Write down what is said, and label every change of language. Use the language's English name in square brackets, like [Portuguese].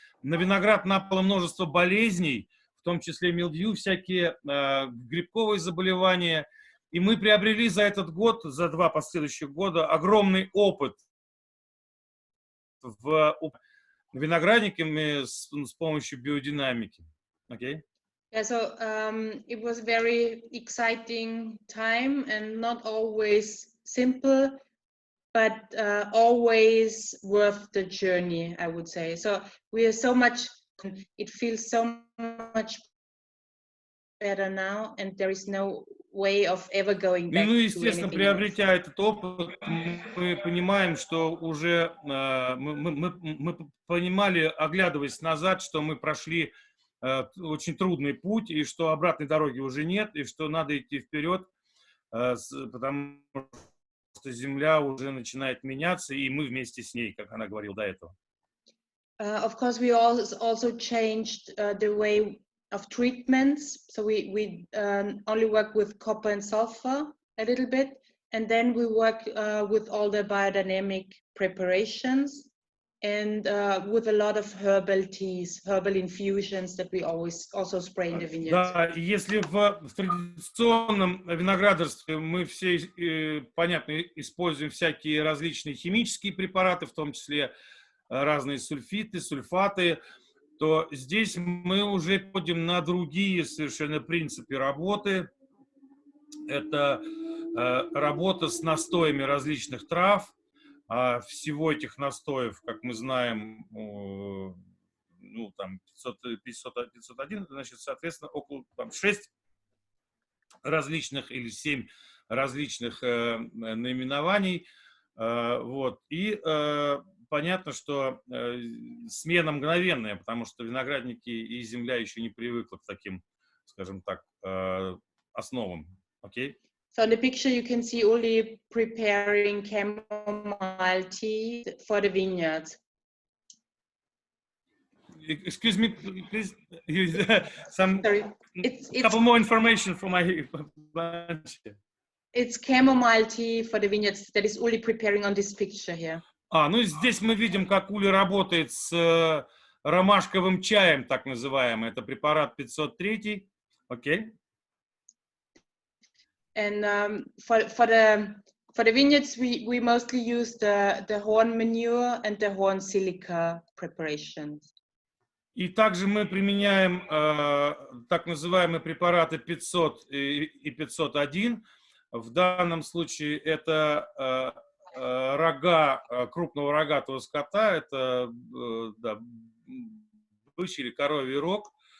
[Russian] На виноград напало множество болезней, в том числе милдью, всякие грибковые заболевания. И мы приобрели за этот год, за 2 последующих года, огромный опыт в виноградниками с помощью биодинамики. [English] Okay? Yeah, so it was very exciting time, and not always simple, but always worth the journey, I would say. So we are so much, it feels so much better now, and there is no way of ever going back. [Russian] Ну, естественно, приобретя этот опыт, мы понимаем, что уже мы понимали, оглядываясь назад, что мы прошли очень трудный путь, и что обратной дороги уже нет, и что надо идти вперед, потому что земля уже начинает меняться, и мы вместе с ней, как она говорила до этого. [English] Of course, we also changed the way of treatments. So we only work with copper and sulfur a little bit, and then we work with all the biodynamic preparations, and with a lot of herbal teas, herbal infusions that we always also spray in the vineyards. [Russian] Да, если в традиционном виноградарстве мы все, понятно, используем всякие различные химические препараты, в том числе разные сульфиты, сульфаты, то здесь мы уже подходим на другие совершенно принципы работы. Это работа с настоями различных трав. Всего этих настоев, как мы знаем, ну, там 501, значит, соответственно, около 6 различных или 7 различных наименований. Вот. И понятно, что смена мгновенная, потому что виноградники и земля еще не привыкли к таким, скажем так, основам. [English] Okay? So in the picture you can see Uli preparing chamomile tea for the vineyards. excuse me, please. Some Sorry, it's couple more information from my lunch. it's chamomile tea for the vineyards that is Uli preparing on this picture here. [Russian] Ну здесь мы видим, как Уля работает с ромашковым чаем, так называемый. Это препарат 503. Окей. [English] And for the vineyards, we mostly use the horn manure and the horn silica preparations. [Russian] И также мы применяем так называемые препараты 500 и 501. В данном случае это рога крупного рогатого скота, это да, бычий или коровий рог.